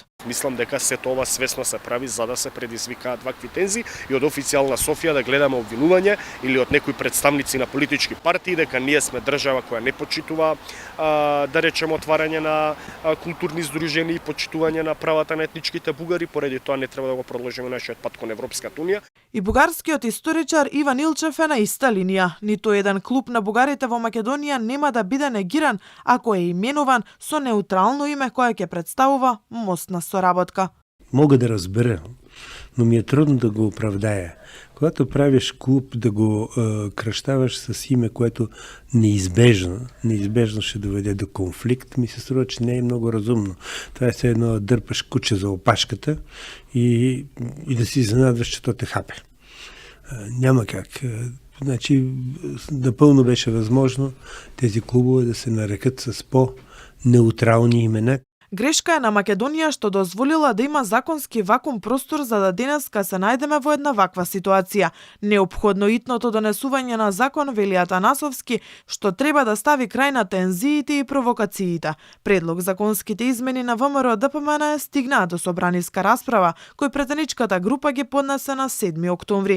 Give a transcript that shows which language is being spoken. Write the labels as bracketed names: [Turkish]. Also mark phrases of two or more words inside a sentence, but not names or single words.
[Macedonian] Мислам дека сето ова свесно се прави за да се предизвикаат вакви тензии и од официјална Софија да гледаме обвинување или од некои представници на политички партии дека ние сме држава која не почитува да речеме отварање на културни здруженија и почитување на правата на етничките бугари, поради тоа не треба да го продолжиме нашиот пат кон Европската унија. И бугарскиот историчар Иван Илчев е на иста линија. Ниту еден клуб на бугарите во Македонија нема да биде негиран ако е именуван со неутрално име кое ќе представува мост на соработка. [Bulgarian] Мога да разбера, но ми е трудно да го оправдая. Когато правиш клуб, да го кръщаваш с име, което неизбежно ще доведе до конфликт, ми се струва, че не е много разумно. Това е все едно да дърпаш куче за опашката и да си изненадваш, че то те хапе. Няма как. Значи, напълно беше възможно тези клубове да се нарекат с по-неутрални имена. [Macedonian] Грешка е на Македонија што дозволила да има законски вакуум простор за да денеска се најдеме во една ваква ситуација. Неопходно итното донесување на закон, вели Атанасовски, што треба да стави крај на тензиите и провокациите. Предлог законските измени на ВМРО ДПМН стигнаа до собраниска расправа, кој претеничката група ги поднесе на 7 октомври.